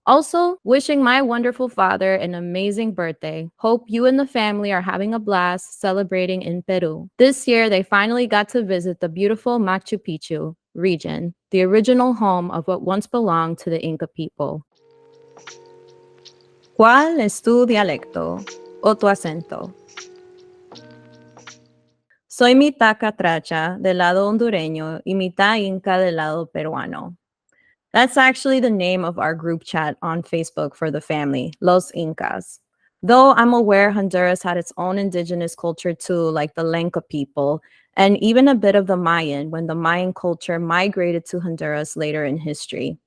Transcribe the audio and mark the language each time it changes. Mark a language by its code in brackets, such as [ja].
[en] Also, wishing my wonderful father an amazing birthday. Hope you and the family are having a blast celebrating in Peru. This year, they finally got to visit the beautiful Machu Picchu region, the original home of what once belonged to the Inca people. [es] ¿Cuál es tu dialecto o tu acento? Soy mitad catracha del lado hondureño y mitad inca del lado peruano. [en] That's actually the name of our group chat on Facebook for the family, Los Incas. Though I'm aware Honduras had its own indigenous culture too, like the Lenca people, and even a bit of the Mayan when the Mayan culture migrated to Honduras later in history.